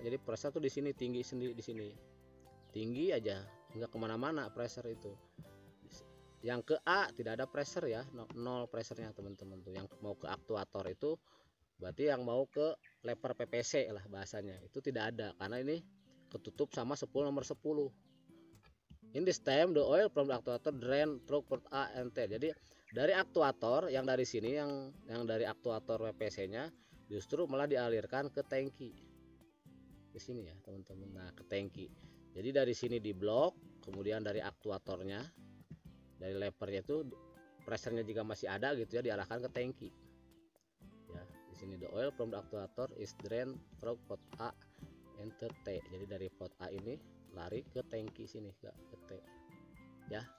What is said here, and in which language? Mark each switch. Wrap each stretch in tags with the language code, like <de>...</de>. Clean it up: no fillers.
<id>Jadi pressure tuh di sini tinggi sendiri, di sini tinggi aja, nggak kemana-mana pressure itu. Yang ke A tidak ada pressure ya, nol pressernya teman-teman tuh. Yang mau ke aktuator itu berarti yang mau ke lever PPC lah bahasanya, itu tidak ada karena ini ketutup sama nomor 10.</id> <en>In this time the oil from the actuator drain through port A and T.</en> <id>Jadi dari aktuator yang dari sini, yang dari aktuator WPC nya justru malah dialirkan ke tangki di sini ya teman-teman. Nah ke tangki, jadi dari sini di blok, kemudian dari aktuatornya, dari levernya itu pressernya juga masih ada gitu ya, diarahkan ke tangki ya. Di sini</id> <en>the oil from the actuator is drained through port A and T.</en> <id>Jadi dari port A ini lari ke tangki sini, ke T ya.</id>